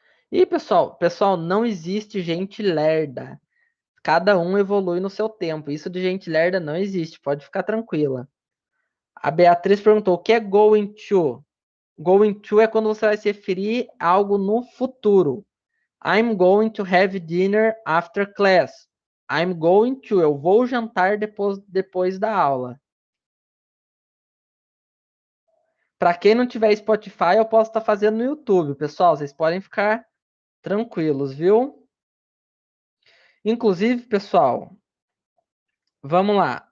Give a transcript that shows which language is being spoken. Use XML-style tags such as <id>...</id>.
<pt>E, pessoal, não existe gente lerda. Cada um evolui no seu tempo. Isso de gente lerda não existe, pode ficar tranquila. A Beatriz perguntou: o que é going to? Going to é quando você vai se referir a algo no futuro.</pt> <en>I'm going to have dinner after class. I'm going to,</en> <pt>eu vou jantar depois da aula. Para quem não tiver Spotify, eu posso estar fazendo no YouTube, pessoal. Vocês podem ficar tranquilos, viu? Inclusive, pessoal, vamos lá.</pt>